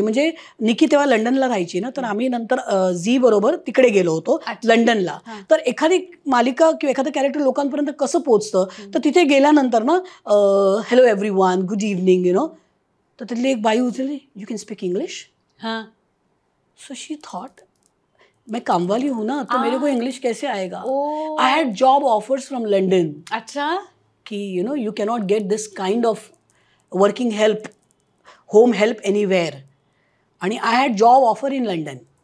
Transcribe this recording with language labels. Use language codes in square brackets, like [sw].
[mr] म्हणजे निकी तेव्हा लंडनला राहायची ना, तर आम्ही नंतर झी बरोबर तिकडे गेलो होतो लंडनला. तर एखादी मालिका किंवा एखादं कॅरेक्टर लोकांपर्यंत कसं पोचतं, तर तिथे गेल्यानंतर ना [en] hello everyone, good evening, [mr] तर तिथली एक बाई उचलली, [en] You can speak English. So she thought [hi] मैं कामवाली हूँ ना, तो मेरे को इंग्लिश कैसे आएगा. [en] I had job offers from London. [hi] अच्छा. कि [en] you cannot get this kind of working help, home help anywhere. [mr] आणि [en] I had job offer in London.